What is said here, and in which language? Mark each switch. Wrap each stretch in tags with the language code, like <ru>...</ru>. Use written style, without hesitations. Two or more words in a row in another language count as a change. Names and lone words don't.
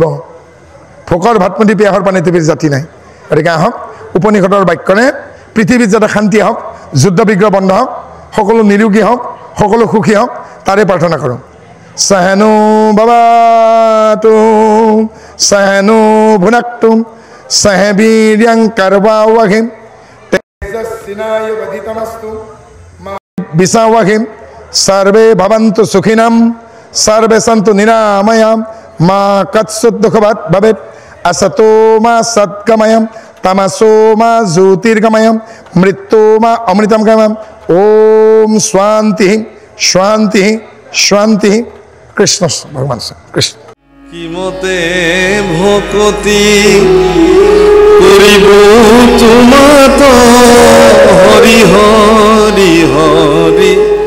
<as>ভোকৰ ভাত মুঠি পিয়াহৰ পানী টিপিৰ জাতি নাই। গতিকে আহক উপনিষদৰ বাক্যৰে পৃথিৱীত যাতে শান্তি হওক, যুদ্ধ বিগ্ৰহ বন্ধ হওক, সকলো নিৰোগী হওক, সকলো সুখী হওক, তাৰে প্ৰাৰ্থনা কৰোঁ।</as> <sa>সহনো ভৱতু সহনো ভুনাক্তু সহ বীৰ্যং কৰ্বাৱহৈ তেজস্বিনায়ুবধিতমস্তু মা বিদ্বিষাৱহৈ। সর্বে ভবন্তু সুখিনঃ সর্বে সন্তু নিরাময়াঃ মা কচ্চিৎ দুঃখভাগ্ ভবেৎ। असतो मा सत्गमयं तमसो मा ज्योतिर्गमयं मृत्यो मा अमृतं गमयं। ओम शांति शांति शांति।</sa> <hi>कृष्ण भगवान से कृष्ण।</hi> <as>কিমতে ভক্তি কৰিব তোমাত হৰি হৰি হৰি।</as>